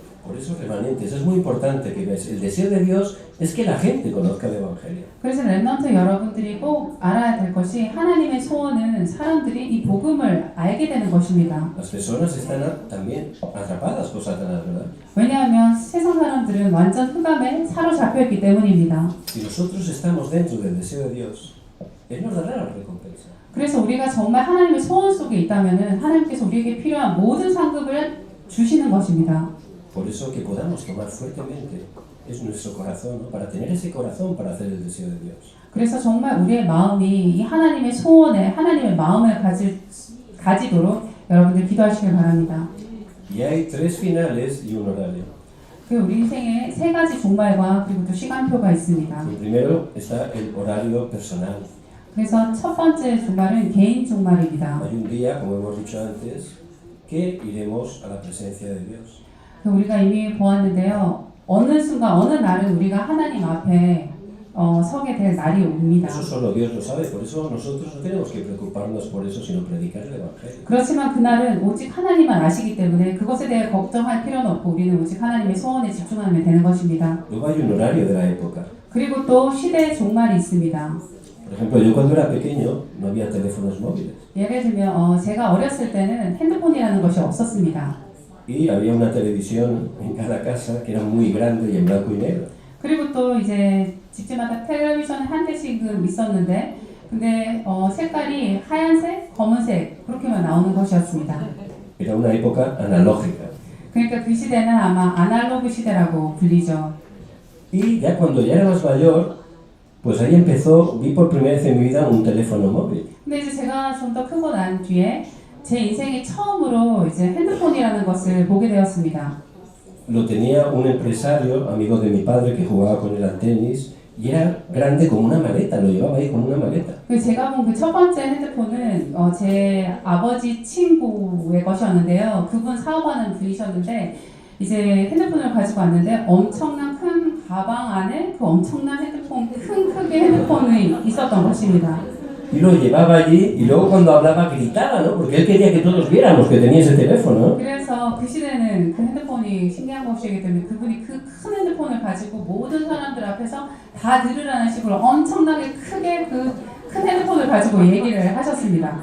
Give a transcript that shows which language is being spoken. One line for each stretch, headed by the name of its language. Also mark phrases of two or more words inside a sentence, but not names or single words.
Spanish: Por eso, remanentes, es muy importante que veáis. El deseo de Dios es que la gente conozca el Evangelio.
Korean: 그래서 렘넌트 여러분들이 꼭 알아야 될 것이 하나님의 소원은 사람들이 이 복음을 알게 되는 것입니다.
Spanish: Las personas están también atrapadas por Satanás, ¿verdad?
Korean: 왜냐하면 세상 사람들은 완전 흑암에 사로잡혀 있기 때문입니다.
Spanish: Si nosotros estamos dentro del deseo de Dios, Él nos dará la recompensa.
Korean: 그래서 우리가 정말 하나님의 소원 속에 있다면은 하나님께서 우리에게 필요한 모든 상급을 주시는 것입니다.
Spanish: Por eso que podamos tomar fuertemente es nuestro corazón, ¿no? Para tener ese corazón para hacer el deseo de Dios.
Korean: 그래서 정말 우리의 마음이 이 하나님의 소원에 하나님의 마음을 가지도록 여러분들 기도하시길 바랍니다.
Spanish: Y hay 3 finales y un horario.
Korean: 그 우리 인생에 3가지 종말과 그리고 또 시간표가 있습니다.
Spanish: El primero está el horario personal.
Korean: 그래서 첫 번째 종말은 개인 종말입니다.
Spanish: Hay un día, como hemos dicho antes, que iremos a la presencia de Dios.
Korean: 우리가 이미 보았는데요. 어느 순간, 어느 날은 우리가 하나님 앞에 서게 될 날이 옵니다.
Spanish: Eso solo Dios lo sabe, por eso nosotros no tenemos que preocuparnos por eso, sino predicar el Evangelio.
Korean: 그렇지만 그날은 오직 하나님만 아시기 때문에 그것에 대해 걱정할 필요는 없고 우리는 오직 하나님의 소원에 집중하면 되는 것입니다.
Spanish: Luego hay un horario de la época.
Korean: 그리고 또 시대의 종말이 있습니다.
Spanish: Por ejemplo, yo cuando era pequeño no había teléfonos móviles
Korean: 예를 들면 제가 어렸을 때는 핸드폰이라는 것이 없었습니다.
Spanish: y había una televisión en cada casa que era muy grande y en blanco y negro.
Korean: 그리고 또 이제 집집마다 텔레비전 한 대씩은 있었는데 근데 색깔이 하얀색, 검은색 그렇게만 나오는 것이었습니다.
Spanish: Era una época analógica.
Korean: 그러니까 그 시대는 아마 아날로그 시대라고 불리죠.
Spanish: Y ya cuando ya era más mayor, pues ahí empezó, vi por primera vez en mi vida un teléfono móvil.
Korean: 근데 이제 제가 좀 더 크고 난 뒤에 제 인생에 처음으로 이제 핸드폰이라는 것을 보게 되었습니다.
Spanish: Lo tenía un empresario, amigo de mi padre, que jugaba con él al tenis y era grande como una maleta, lo llevaba ahí como una maleta.
Korean: 제가 본 그 첫 번째 핸드폰은 제 아버지 친구의 것이었는데요. 그분 사업하는 분이셨는데 이제 핸드폰을 가지고 왔는데 엄청난 큰 가방 안에 그 엄청난 핸드폰, 큰 크게 핸드폰이 있었던 것입니다.
Spanish: Y lo llevaba allí y luego cuando hablaba gritaba, ¿no? Porque él quería que todos viéramos que tenía ese teléfono.
Korean: 그래서 그 시대는 그 핸드폰이 신기한 것이기 때문에 그분이 그 큰 핸드폰을 가지고 모든 사람들 앞에서 다 들으라는 식으로 엄청나게 크게 그 큰 핸드폰을 가지고 얘기를 하셨습니다.